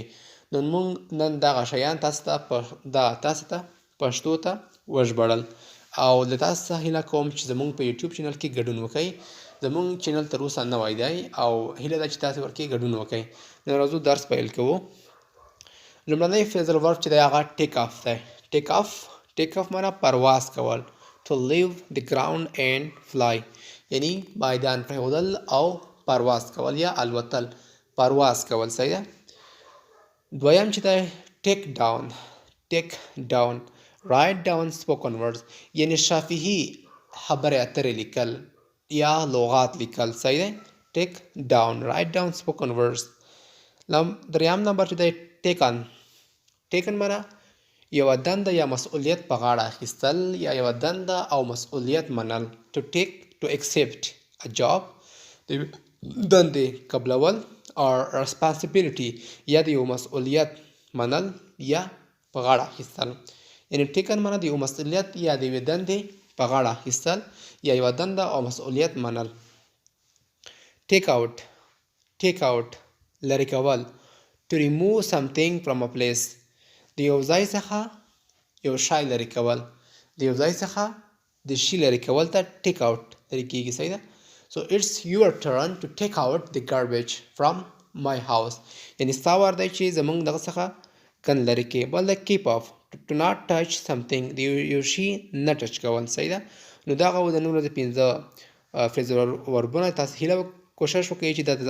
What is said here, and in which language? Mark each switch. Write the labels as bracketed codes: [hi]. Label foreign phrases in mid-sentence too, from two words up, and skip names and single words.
[ps] نو موږ نن دغه شیان تاسو ته پښتو ته وژباړل او له تاسو څخه هیله کوم چې زموږ په یوټیوب چینل کې ګډون وکړئ. زموږ چینل تر اوسه نوی دی او هیله ده چې تاسو ورکې ګډون وکړئ. نو راځو درس پیل کوو. لومړنی [en] phrasal verb [ps] چې دی هغه [en] take off [ps] دی. [en] take off [ps] معنا پرواز کول. [en] to leave the ground and fly [ps] یعنی میدان پرېښودل او پرواز کول یا الوتل. پرواز کول صحیح ده. دویم چې دی [en] take down write down spoken words [ps] یعنی شفاهي خبرې اترې لیکل یا لغات لیکل صحیح دی. [en] take down write down spoken words. [ps] دریم نمبر چې دی ټیکن معنا یوه دنده یا مسؤلیت په غاړه اخیستل یا یوه دنده او مسؤلیت منل. [en] to accept a job [ps] د دندې قبلول [en] or responsibility [ps] یا د یو مسؤلیت منل یا په غاړه اخیستل. یعنی ټیکن معنا د یو مسؤلیت یا د یوې دندې په غاړه اخیستل یا یوه دنده او مسؤلیت منل. [en] take out [ps] لرې کول. [en] to remove something from a place [ps] د یو ځای څخه یو شی لرې کول. د یو ځای څخه د شي لرې کول ته [en] take out [ps] لرې کیږي صحیح ده. [en] so it's your turn to take out the garbage from my house [ps] یعنی ستا وار دی چې زموږ دغه څخه ګند لرې کړې. بل د [en] keep off to not touch something [ps] د یو شي نه ټچ کول صحیح ده. نو دغه و د نن ورځې 5 [en] phrasal verbs. [ps] تاسو هیله کوشش وکړئ چې دا